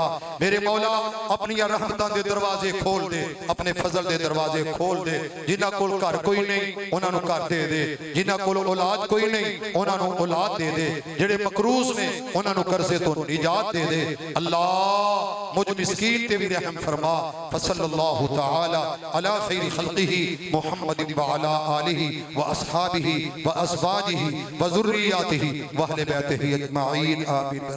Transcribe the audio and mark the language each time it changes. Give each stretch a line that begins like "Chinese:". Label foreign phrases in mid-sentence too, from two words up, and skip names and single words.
Punjabi: میرے مولا اپنی رحمتاں دے دروازے کھول دے اپنے فضل دے دروازے کھول دے. جنہاں کول گھر کوئی نہیں اوہناں نوں گھر دے دے جنہاں کول اولاد کوئی نہیں اوہناں نوں اولاد دے دے. جیہڑے مقروض نے اوہناں نوں قرضے توں نجات دے دے. اللہ مجھ مسکین تے بھی رحم فرما.
Arabic: فصلى الله تعالى على خير خلقه محمد وعلى آله وأصحابه وأزواجه وذرياته وأهل بيته أجمعين آمين.